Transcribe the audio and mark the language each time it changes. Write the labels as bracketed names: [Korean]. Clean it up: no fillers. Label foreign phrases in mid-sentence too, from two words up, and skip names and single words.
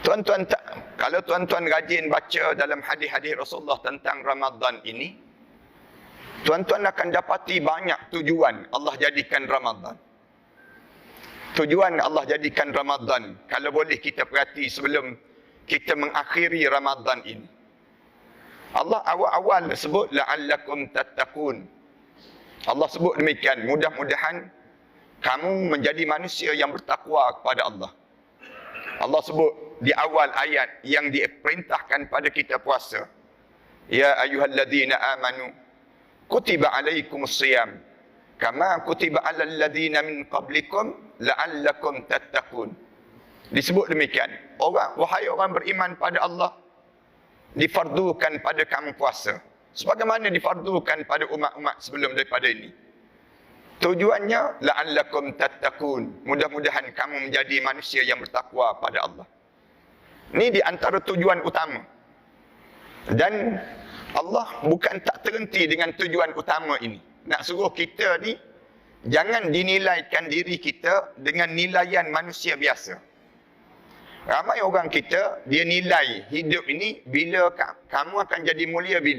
[Malay] Tuan-tuan tak, kalau tuan-tuan rajin baca dalam hadis-hadis Rasulullah tentang Ramadan ini, tuan-tuan akan dapati banyak tujuan Allah jadikan Ramadan. Tujuan Allah jadikan Ramadan, kalau boleh kita perhati sebelum kita mengakhiri Ramadan ini. Allah awal-awal sebut [Arabic] لعلكم تتقون. [Malay] Allah sebut demikian, mudah-mudahan kamu menjadi manusia yang bertakwa kepada Allah. Allah sebut di awal ayat yang diperintahkan pada kita puasa. [Arabic] يا أيها الذين آمنوا كتب عليكم الصيام كما كتب على الذين من قبلكم لعلكم تتقون. [Malay] Disebut demikian. Wahai orang beriman pada Allah, difardukan pada kamu puasa sebagaimana difardukan pada umat-umat sebelum daripada ini. Tujuannya [Arabic] لعلكم تتقون, [Malay] mudah-mudahan kamu menjadi manusia yang bertakwa pada Allah. Ini di antara tujuan utama. Dan Allah bukan tak terhenti dengan tujuan utama ini. Nak suruh kita ni jangan dinilaikan diri kita dengan nilaian manusia biasa. Ramai orang kita, dia nilai hidup ini bila kamu akan jadi mulia bila?